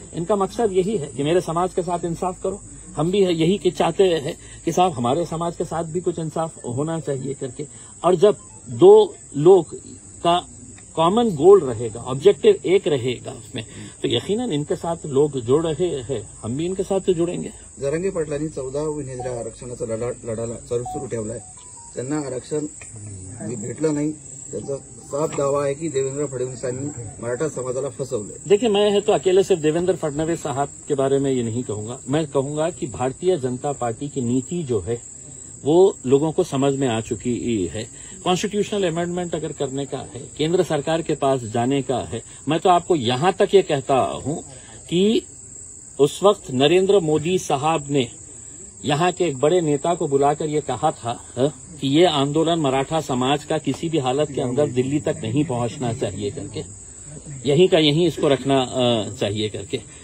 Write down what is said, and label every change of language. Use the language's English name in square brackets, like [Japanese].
[Hindi] इनका मकसद यही है कि मेरे समाज के साथ इंसाफ करो। हम भी यही कि चाहते हैं कि साहब हमारे समाज के साथ भी कुछ इंसाफ होना चाहिए करके। और जब दो लोग का कॉमन गोल रहेगा, ऑब्जेक्टिव एक रहेगा उसमें, तो यकीनन इनके साथ लोग जुड़ रहे हैं, हम भी इनके साथ जुड़ेंगे। [Marathi] जरांगे पाटलांनी 14 विनेत्या आरक्षणाचा लढा सुरू ठेवलाय. त्यांना आरक्षण भेटलं नाही. त्यांचा साफ दावा आहे की देवेंद्र फडणवीसांनी मराठा समाजाला फसवलंय. [Hindi] देखिए, मैं तो अकेले सिर्फ देवेंद्र फडणवीस साहब के बारे में ये नहीं कहूंगा. मैं कहूंगा कि भारतीय जनता पार्टी की नीति जो है वो लोगों को समझ में आ चुकी है. कॉन्स्टिट्यूशनल अमेंडमेंट अगर करने का है, केंद्र सरकार के पास जाने का है, मैं तो आपको यहां तक ये कहता हूं कि उस वक्त नरेंद्र मोदी साहब ने यहां के एक बड़े नेता को बुलाकर ये कहा था कि ये आंदोलन मराठा समाज का किसी भी हालत के अंदर दिल्ली तक नहीं पहुंचना चाहिए करके, यहीं का यहीं इसको रखना चाहिए करके.